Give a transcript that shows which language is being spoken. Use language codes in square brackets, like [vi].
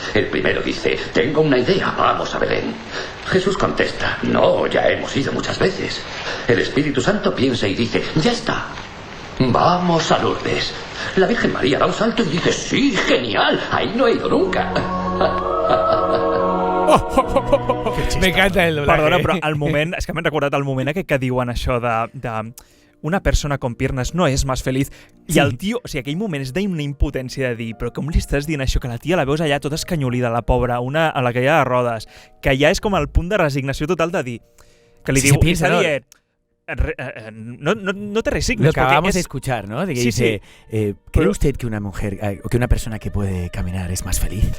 [es] El primero dice, tengo una idea, vamos a Belén. Jesús contesta, no, ya hemos ido muchas veces. El Espíritu Santo piensa y dice, ya está, vamos a Lourdes. La Virgen María da un salto y dice, sí, genial, ahí no he ido nunca. Me encanta el doblaje. [ca] Perdona, però al moment, és que m'he recordat el moment que diuen això de [es] una persona con piernas [ca] no és més feliç. I el tio, o sigui, aquell moment és d'una impotència de dir, però com li estàs dient això? Que la tia la veus allà tota escanyolida, la pobra, a la que hi ha de rodes, que ja és com el punt de resignació total de dir, que li diu, li està dient, [es] no te resignes. Lo que acabamos de escuchar, ¿no? De que dice, ¿cree usted que una mujer o que una persona que puede caminar es más feliz?